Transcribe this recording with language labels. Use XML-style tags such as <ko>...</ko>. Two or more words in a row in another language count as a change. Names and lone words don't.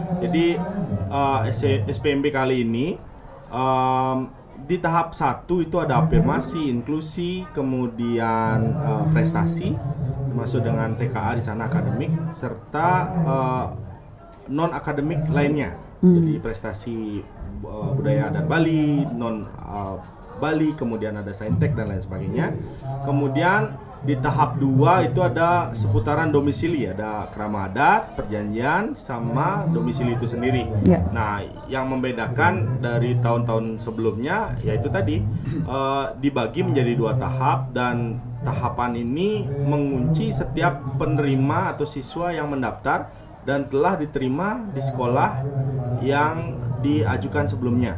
<id>Jadi SPMB kali ini di tahap 1 itu ada afirmasi, inklusi, kemudian prestasi, termasuk dengan TKA di sana akademik, serta non akademik lainnya. Jadi prestasi budaya adat Bali, non Bali, kemudian ada saintek dan lain sebagainya. Kemudian di tahap 2 itu ada seputaran domisili, ada krama adat, perjanjian, sama domisili itu sendiri. Yeah. Nah, yang membedakan dari tahun-tahun sebelumnya yaitu tadi dibagi menjadi 2 tahap, dan tahapan ini mengunci setiap penerima atau siswa yang mendaftar dan telah diterima di sekolah yang diajukan sebelumnya.</id>